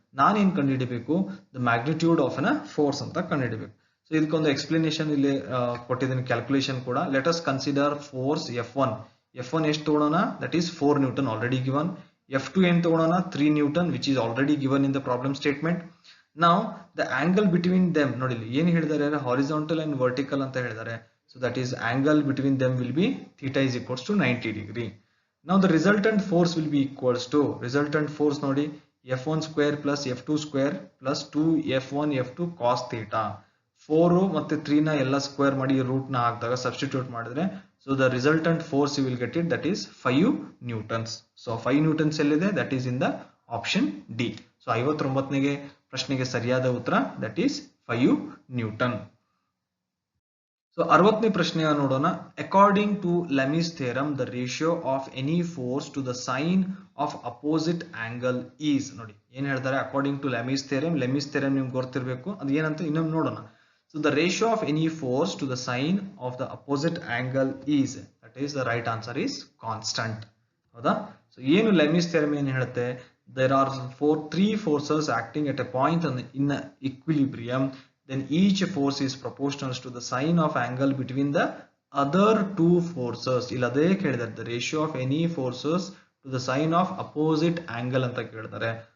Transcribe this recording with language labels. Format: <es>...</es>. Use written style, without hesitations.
<kn>ನಾನೇನ್ ಕಂಡುಹಿಡಿಬೇಕು,</kn> <en>the magnitude of an force</en> <kn>ಅಂತ ಕಂಡುಹಿಡಿಬೇಕು. ಸೊ ಇದಕ್ಕೊಂದು ಎಕ್ಸ್ಪ್ಲನೇಷನ್ ಇಲ್ಲಿ ಕೊಟ್ಟಿದ್ದೀನಿ, ಕ್ಯಾಲ್ಕುಲೇಷನ್ ಕೂಡ.</kn> <en>Let us consider force F1.</en> <kn>F1 ಎಷ್ಟು ತಗೊಳ್ಳೋಣ,</kn> <en>That is 4 newton already given.</en> <kn>F2 ಏನ್ ತಗೊಳ್ಳೋಣ,</kn> <en>3 newton which is already given in the problem statement. Now the angle between them,</en> <kn>ನೋಡಿ ಏನು ಹೇಳಿದ್ದಾರೆ,</kn> <en>horizontal and vertical</en> <kn>ಅಂತ ಹೇಳಿದ್ದಾರೆ.</kn> <en>So that is angle between them will be theta is equals to 90 degree. Now the resultant force will be equals to, resultant force ನೋಡಿ F1 square plus F2 square plus 2F1 F2 cos theta.</en> <kn>4 ಮತ್ತೆ 3 ನ ಎಲ್ಲ square ಮಾಡಿ root ನ ಹಾಕಿದಾಗ substitute ಮಾಡಿದ್ರೆ,</kn> <en>so the resultant force you will get it, that is 5 newtons. So 5 newtons ಎಲ್ಲಿದೆ, that is in the option D.</en> <kn>So 59ನೇ ಪ್ರಶ್ನೆಗೆ ಸರಿಯಾದ ಉತ್ತರ ದಟ್ ಈಸ್ 5 ನ್ಯೂಟನ್. ಸೊ 60ನೇ ಪ್ರಶ್ನೆಯ ನೋಡೋಣ.</kn> <en>According to Lami's theorem the ratio of any force to the sine of opposite angle is.</en> <kn>ನೋಡಿ ಏನ್ ಹೇಳ್ತಾರೆ, according to ಲೆಮಿಸ್ theorem. ಲೆಮಿಸ್ theorem ನಿಮ್ಗೆ ಗೊತ್ತಿರಬೇಕು, ಅದು ಏನಂತ ಇನ್ನೊಮ್ಮೆ ನೋಡೋಣ.</kn> <en>So the ratio of any force to the sine of the opposite angle is, that is the right answer is constant.</en> <kn>ಹೌದಾ? ಸೊ ಏನು ಲೆಮಿಸ್ ಥಿಯರಮ್ ಏನ್ ಹೇಳುತ್ತೆ,</kn> <en>there are 3 forces acting at a point in equilibrium, then each force is proportional to the sine of angle between the other 2 forces.</en> <kn>illade kelidare</kn> <en>the ratio of any forces to the sine of opposite angle</en> <kn>anta kelidare.</kn>